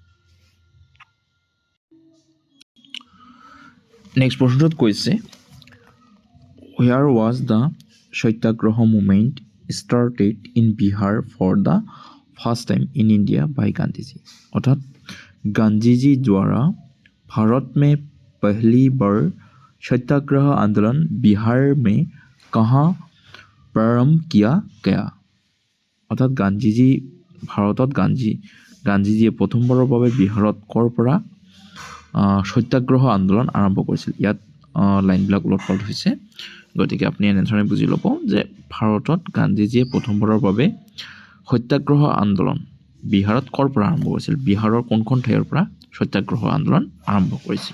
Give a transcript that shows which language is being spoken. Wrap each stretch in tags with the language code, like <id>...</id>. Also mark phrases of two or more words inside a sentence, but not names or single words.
<as>নেক্সট প্ৰশ্নটোত কৈছে,</as> <en>where was the সত্যাগ্ৰহ movement started in Bihar for the first time in India by गांधीजी।</en> <hi>अर्थात गांधीजी द्वारा भारत में पहली बार सत्याग्रह आंदोलन बिहार में कहाँ प्रारंभ किया गया। अर्थात गांधीजी</hi> <as>भारतत गांधीजीয়ে প্ৰথমবাৰৰ বাবে বিহাৰত কৰ পৰা সত্যাগ্ৰহ আন্দোলন আৰম্ভ কৰিছিল। ইয়াত লাইনবিলাক উলট পালট হৈছে। গতিকে আপুনি এনেধৰণে বুজি ল'ব যে ভাৰতত গান্ধীজীয়ে প্ৰথমবাৰৰ বাবে সত্যাগ্ৰহ আন্দোলন বিহাৰত ক'ৰ পৰা আৰম্ভ কৰিছিল, বিহাৰৰ কোনখন ঠাইৰ পৰা সত্যাগ্ৰহ আন্দোলন আৰম্ভ কৰিছিল।</as>